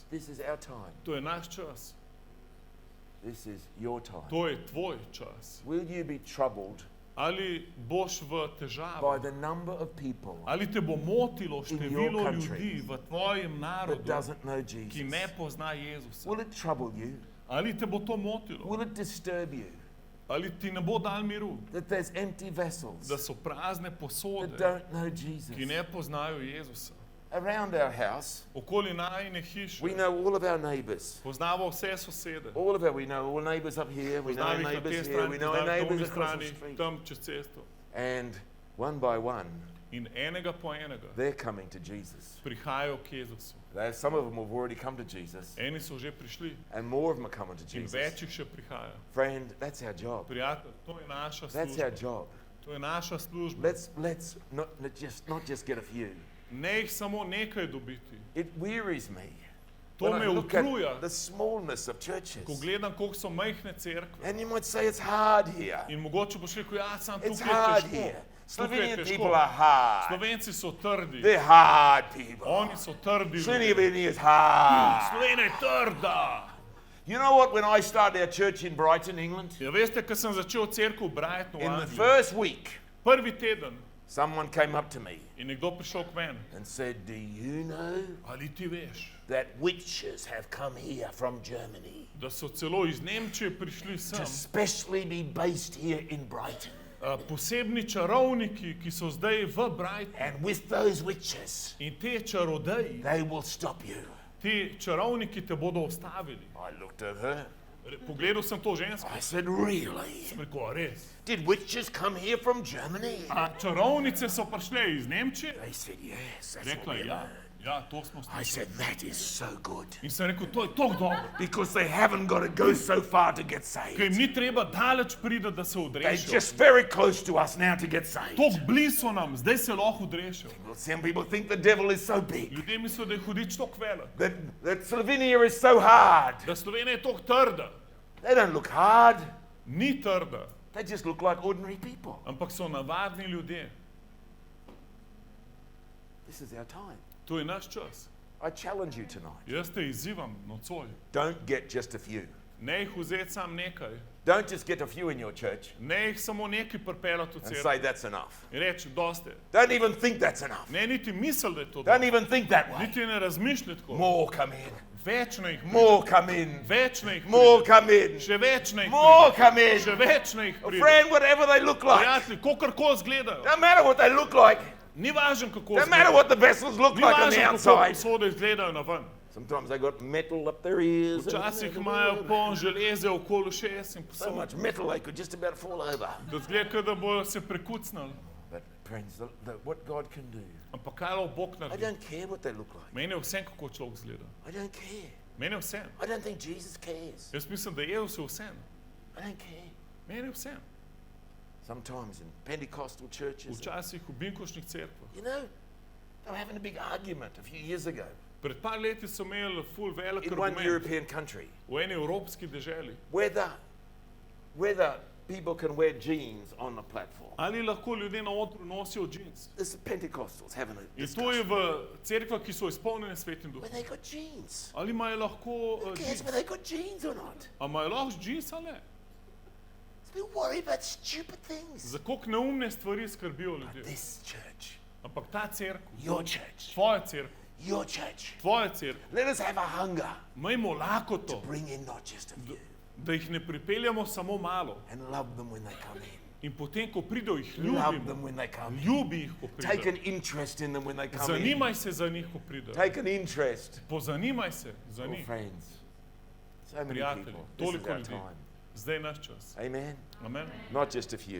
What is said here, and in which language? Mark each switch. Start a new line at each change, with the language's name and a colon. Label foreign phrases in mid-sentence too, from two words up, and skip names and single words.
English: This is our time.
Slovenian: To je naš čas.
English: This is your time.
Slovenian: To je tvoj čas.
English: Will you be troubled
Slovenian: Ali boš v
English: by
Slovenian: težavah?
English: the number of people
Slovenian: Ali te bo motilo
English: in
Slovenian: število
English: your country
Slovenian: ljudi v tvojem
English: that
Slovenian: narodu,
English: doesn't know
Slovenian: ki
English: Jesus?
Slovenian: ne pozna Jezusa?
English: Will it trouble you?
Slovenian: Ali te bo to motilo?
English: Will it disturb you
Slovenian: Ali ti ne bo dal miru?
English: that there's empty vessels
Slovenian: Da so prazne
English: that
Slovenian: posode,
English: don't know Jesus?
Slovenian: ki ne poznajo Jezusa.
English: Around our house,
Slovenian: Okoli najine hiše
English: we know all of our neighbours.
Slovenian: poznamo vse sosede.
English: We know all neighbours up here, we know our
Slovenian: Poznamo jih na
English: neighbours
Slovenian: tej
English: here,
Slovenian: strani,
English: we know our
Slovenian: poznamo na
English: neighbours
Slovenian: drugi
English: across the
Slovenian: strani,
English: street.
Slovenian: tam čez cesto.
English: And one by one,
Slovenian: In enega po enega
English: they're coming to Jesus.
Slovenian: prihajajo k Jezusu.
English: Some of them have already come to Jesus,
Slovenian: Eni so že prišli
English: and more of them are coming to
Slovenian: in
English: Jesus.
Slovenian: več jih še prihaja.
English: Friend, that's our job.
Slovenian: Prijatelj, to je naša
English: That's our
Slovenian: služba.
English: job.
Slovenian: To je naša služba.
English: Let's not just get a few.
Slovenian: Ne jih samo nekaj dobiti.
English: It wearies me
Slovenian: To
English: when
Slovenian: me
English: I look at
Slovenian: utruja,
English: the smallness of churches.
Slovenian: ko gledam, koliko so majhne cerkve.
English: And you might say it's hard here.
Slovenian: In mogoče boš rekel, ja, sam
English: It's
Slovenian: tukaj
English: hard
Slovenian: je
English: here.
Slovenian: težko. Tukaj je
English: Slovenian
Slovenian: težko.
English: people are hard.
Slovenian: Slovenci so trdi.
English: They're hard people.
Slovenian: Oni so trdi.
English: Slovenia is hard.
Slovenian: Slovenija je trda.
English: You know what? When I started our church in Brighton, England,
Slovenian: Ja, veste, ko sem začel cerkev v Brightonu,
English: in the
Slovenian: Angliji,
English: first week,
Slovenian: prvi teden
English: someone came up to me
Slovenian: je nekdo prišel k meni.
English: and said, "Do you know
Slovenian: Ali ti veš,
English: that witches have come here from Germany
Slovenian: da so celo iz Nemčije prišli
English: to
Slovenian: sem,
English: specially be based here in Brighton?
Slovenian: posebni čarovniki, ki so zdaj v Brightonu.
English: And with those witches,
Slovenian: In te čarodeji,
English: they will stop you."
Slovenian: ti čarovniki te bodo ustavili.
English: I looked at her.
Slovenian: Pogledal sem to žensko,
English: I said, "Really?
Slovenian: rekel, res.
English: Did witches come here from Germany?"
Slovenian: A čarovnice so prišle iz Nemčije?
English: They said, "Yes, that's what
Slovenian: Rekla
English: we
Slovenian: je, ja,
English: learned."
Slovenian: ja, to smo
English: I
Slovenian: slišali.
English: said, "That is so good."
Slovenian: In sem rekel, to je tako dobro,
English: Because they haven't got to go so far to get
Slovenian: ker jim
English: saved.
Slovenian: ni treba daleč priti, da se
English: They're
Slovenian: odrešijo.
English: just very close to us now to get saved.
Slovenian: Tako blizu nam, zdaj se lahko odrešijo.
English: Well, some people think the devil is so big,
Slovenian: Ljudje mislijo, da je hudič tako velik,
English: that Slovenia is so hard.
Slovenian: da Slovenija je tako trda.
English: They don't look hard.
Slovenian: Ni trda,
English: They just look like ordinary people.
Slovenian: ampak so navadni ljudje.
English: This is our time.
Slovenian: To je naš čas.
English: I challenge you tonight.
Slovenian: Jaz te izzivam nocoj.
English: Don't get just a few.
Slovenian: Ne jih vzeti sam nekaj,
English: Don't just get a few in your church
Slovenian: ne jih samo nekaj pripeljati v
English: and
Slovenian: cerkev.
English: say that's enough.
Slovenian: In reči, dosti.
English: Don't even think that's enough.
Slovenian: Ne niti misel, da je to
English: Don't
Slovenian: dosti.
English: even think that way.
Slovenian: Niti ne razmišljaj tako.
English: More come in.
Slovenian: Več naj jih pride.
English: More come in.
Slovenian: Več naj jih
English: More
Slovenian: pride.
English: come in.
Slovenian: Še več naj jih
English: More
Slovenian: pride.
English: come in.
Slovenian: Še več naj jih pride.
English: Friend, whatever they look like.
Slovenian: Prijatelji, kakorkoli izgledajo.
English: Don't matter what they look like.
Slovenian: Ni važno, kako
English: Don't matter
Slovenian: izgledajo.
English: what the vessels look
Slovenian: Ni
English: like on the
Slovenian: važno, kako
English: outside.
Slovenian: posode izgledajo na ven.
English: Sometimes they got metal up their ears.
Slovenian: Včasih imajo poln železe okoli ušes in
English: So
Slovenian: posod.
English: much metal they could just about fall over.
Slovenian: Da zgleda, da bojo se prekucnili.
English: But friends, what God can do.
Slovenian: Ampak kaj lahko Bog
English: I
Slovenian: naredi?
English: don't care what they look like.
Slovenian: Meni je vse, kako človek izgleda.
English: I don't care.
Slovenian: Meni je vse.
English: I don't think Jesus cares.
Slovenian: Jaz mislim, da je vse vse.
English: I don't care.
Slovenian: Meni je vse.
English: Sometimes in Pentecostal churches,
Slovenian: Včasih v binkošnih cerkvah.
English: you know, they were having a big argument a few years ago
Slovenian: Pred par leti so imeli ful velik
English: in one
Slovenian: argument
English: European country
Slovenian: v eni evropski deželi.
English: whether people can wear jeans on the platform.
Slovenian: Ali lahko ljudje na odru nosijo džins?
English: This is Pentecostals having a
Slovenian: In to je
English: discussion.
Slovenian: v cerkvah, ki so izpolnjene svetim duhom.
English: Whether they got jeans.
Slovenian: Ali imajo lahko
English: Who cares
Slovenian: džins?
English: whether they got jeans or not?
Slovenian: A imajo lahko džins ali ne?
English: We worry about stupid things.
Slovenian: Za koliko neumne stvari skrbijo ljudje.
English: This church,
Slovenian: Ampak ta cerkev,
English: your church,
Slovenian: tvoja cerkev,
English: your church.
Slovenian: tvoja cerkev,
English: Let us have a hunger
Slovenian: imejmo lakoto,
English: bring in not just a few
Slovenian: da jih ne pripeljamo samo malo.
English: and love them when they come in.
Slovenian: In potem, ko pridejo, jih
English: Love
Slovenian: ljubimo.
English: them when they come in.
Slovenian: Ljubi jih, ko
English: Take
Slovenian: pridejo.
English: an interest in them when they come in.
Slovenian: Zanimaj se za njih, ko pridejo.
English: Take an interest.
Slovenian: Pozanimaj se za
English: Oh,
Slovenian: njih.
English: friends, so many
Slovenian: Prijatelji,
English: people. This is
Slovenian: toliko
English: our
Slovenian: ljudi.
English: time.
Slovenian: Zdaj je naš čas.
English: Amen.
Slovenian: Amen.
English: Not just a few.